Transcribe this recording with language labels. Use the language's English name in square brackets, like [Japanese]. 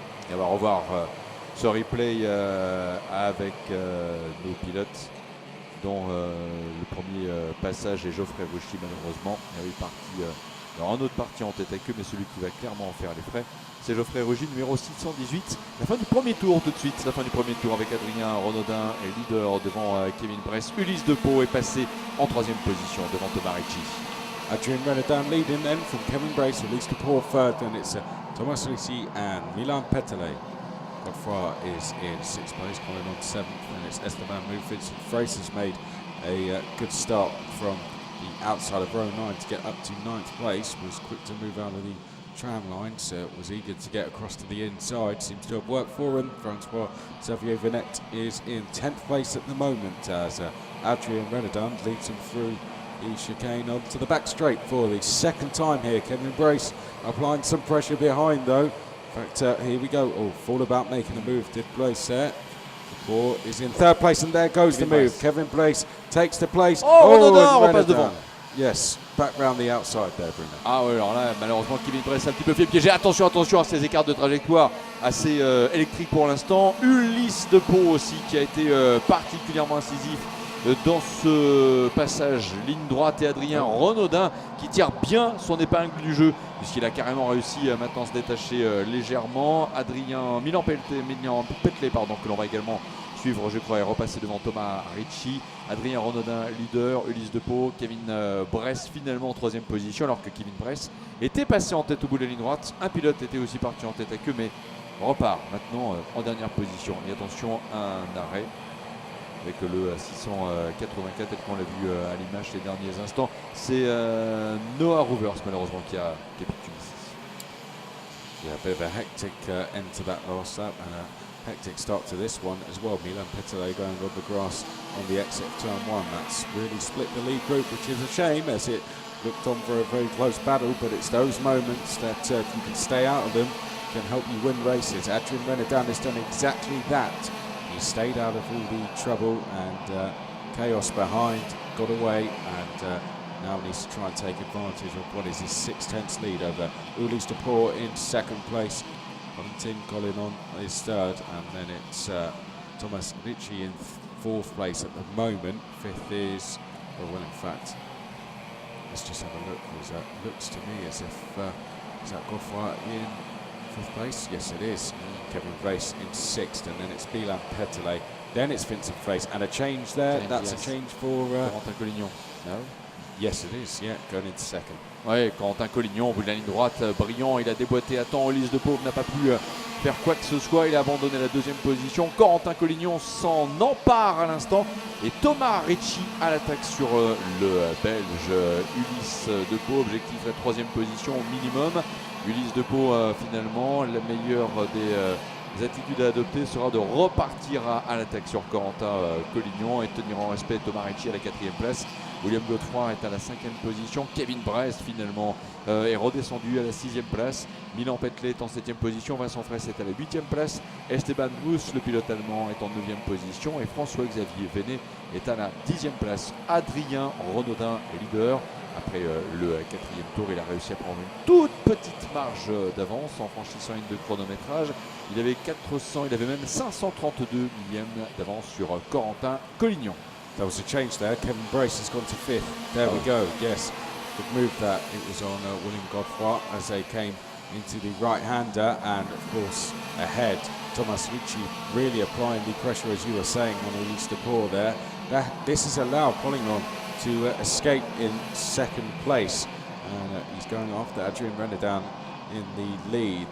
[French] Et on va revoir ce replay avec nos pilotes, dont le premier passage est Geoffrey Rochi malheureusement. Il est parti, alors un autre parti en tête avec eux, mais celui qui va clairement en faire les frais, c'est Geoffrey Rochi, numéro 618. La fin du premier tour tout de suite, la fin du premier tour avec Adrien Renaudin et leader devant Kevin Bress. Ulysse Depot est passé en troisième position devant Thomas Ricci. [English] Adrien Renaudin leading then from Kevin Bress, Ulysse Depot third, and it's Thomas Ricci and Milan Petelet. Godfroy is in 6th place, going on 7th, and it's Esteban Mufitz. Frace has made a good start from the outside of row 9 to get up to 9th place, was quick to move out of the tram line, so was eager to get across to the inside. Seems to have worked for him. Francois Xavier Venet is in 10th place at the moment as Adrien Renaudin leads him through the chicane onto the back straight for the second time here. Kevin Brace applying some pressure behind though In fact, here we go. Oh, all about making a move. Did Blaise there. Dupont is in third place, and there goes the move. Kevin Blaise takes the place. [French] Renaudin repasse devant. [English] Yes, back round the outside there, Bruno. [French] Ah oui, alors là, malheureusement, Kevin Blaise a un petit peu fait piéger. Attention, attention à ces écarts de trajectoire assez électriques pour l'instant. Ulysse Dupont aussi qui a été particulièrement incisif dans ce passage ligne droite, et Adrien Renaudin qui tire bien son épingle du jeu puisqu'il a carrément réussi maintenant à se détacher légèrement. Adrien Petley, pardon, que l'on va également suivre, je crois, et repasser devant Thomas Ricci. Adrien Renaudin leader, Ulysse Dupont, Kevin Bress finalement en troisième position, alors que Kevin Bress était passé en tête au bout de la ligne droite. Un pilote était aussi parti en tête à queue, mais repart maintenant en dernière position. Et attention à un arrêt avec le 684 tel qu'on l'a vu à l'image ces derniers instants. C'est Noah Rouvers malheureusement qui a capitulé ici. [English] Yeah, a bit of a hectic end to that last lap and a hectic start to this one as well. Milan Petelé going on the grass on the exit of turn one. That's really split the lead group, which is a shame as it looked on for a very close battle, but it's those moments that if you can stay out of them can help you win races. Adrien Renaudin has done exactly that. He stayed out of all the trouble and chaos behind, got away, and now needs to try and take advantage of what is his 6/10 lead over Ulysse Dupont in second place. Valentin Collinon is third, and then it's Thomas Ricci in fourth place at the moment. Fifth is, well, in fact, let's just have a look. It looks to me as if, is that Godfrey in fifth place? Yes, it is. Kevin Brace in sixth, and then it's Milan Petelé. Then it's Vincent Frace, and a change there. That's a change for Corentin Collignon. No? Yes, it is. Yeah, going into second. [French] Oui, Corentin Collignon, au bout de la ligne droite, brillant. Il a déboîté à temps. Ulysse Dupont n'a pas pu faire quoi que ce soit. Il a abandonné la deuxième position. Corentin Collignon s'en empare à l'instant. Et Thomas Ricci à l'attaque sur le Belge Ulysse Dupont. Objectif la troisième position au minimum. Ulysse Dupont, finalement, la meilleure des attitudes à adopter sera de repartir à l'attaque sur Corentin Collignon et tenir en respect Thomas Ricci à la quatrième place. William Godefroy est à la cinquième position. Kevin Brest finalement est redescendu à la sixième place. Milan Petlé est en septième position. Vincent Fraisse est à la huitième place. Esteban Mousse, le pilote allemand, est en neuvième position. Et François-Xavier Vénet est à la dixième place. Adrien Renaudin est leader. Après le quatrième tour, il a réussi à prendre une toute petite marge d'avance en franchissant une de chronométrage. Il avait même 532 millièmes d'avance sur Corentin Collignon. [English] There was a change there. Kevin Brace has gone to fifth. There we go. Yes, good move that. It was on William Godfrey as they came into the right-hander, and of course ahead, Thomas Ricci really applying the pressure, as you were saying, on Ulysse Dupont there. This has allowed Collignon to escape in second place, and he's going after Adrien Renaudin in the lead.